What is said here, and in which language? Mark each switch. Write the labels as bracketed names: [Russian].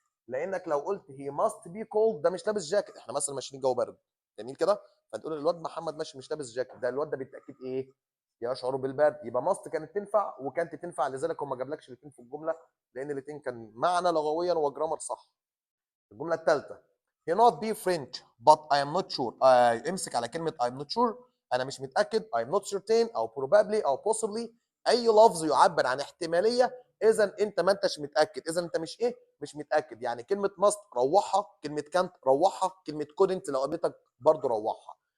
[Arabic] لانك لو قلت هي [English] must be cold [Arabic] ده مش لابس جاكيت، احنا مثلا ماشيين جو برد، جميل كده، فتقول الواد محمد ماشي مش لابس جاكيت، ده الواد ده بالتاكيد ايه؟ يشعر بالبرد. يبقى ماست كانت تنفع وكانت تنفع، لذلك هو ما جابلكش الاثنين في الجمله، لان الاثنين كان معنى لغويا وجرامر صح. الجمله الثالثه [English] he not be French but I am not sure. [Arabic] امسك على كلمه [English] I'm not sure، [Arabic] انا مش متاكد، [English] I'm not certain [Arabic] او probably او possibly، اي لفظ يعبر عن احتماليه اذا انت ما انتش متاكد، اذا انت مش ايه؟ مش متاكد. يعني كلمه must روحها، كلمه كانت روحها، كلمه couldn't لو قابلتك برضو روحها.